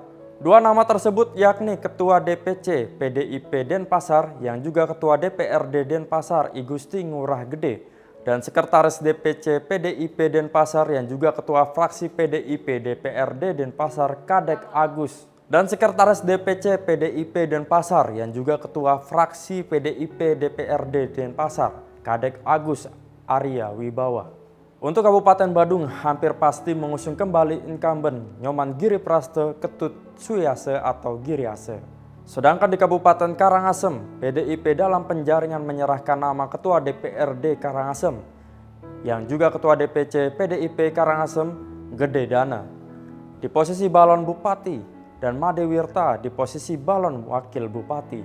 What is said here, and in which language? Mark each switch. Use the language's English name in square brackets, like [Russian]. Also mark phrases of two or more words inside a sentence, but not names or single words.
[Indonesian] 2 nama tersebut yakni Ketua DPC PDIP Denpasar yang juga Ketua DPRD Denpasar I Gusti Ngurah Gede dan Sekretaris DPC PDIP Denpasar yang juga Ketua Fraksi PDIP DPRD Denpasar Kadek Agus dan Sekretaris DPC PDIP Denpasar yang juga Ketua Fraksi PDIP DPRD Denpasar Kadek Agus Arya Wibawa. Untuk Kabupaten Badung hampir pasti mengusung kembali incumbent Nyoman Giri Praste Ketut Suyase atau Giriase. Sedangkan di Kabupaten Karangasem, PDIP dalam penjaringan menyerahkan nama Ketua DPRD Karangasem yang juga Ketua DPC PDIP Karangasem Gede Dana di posisi balon bupati dan Made Wirta di posisi balon wakil bupati.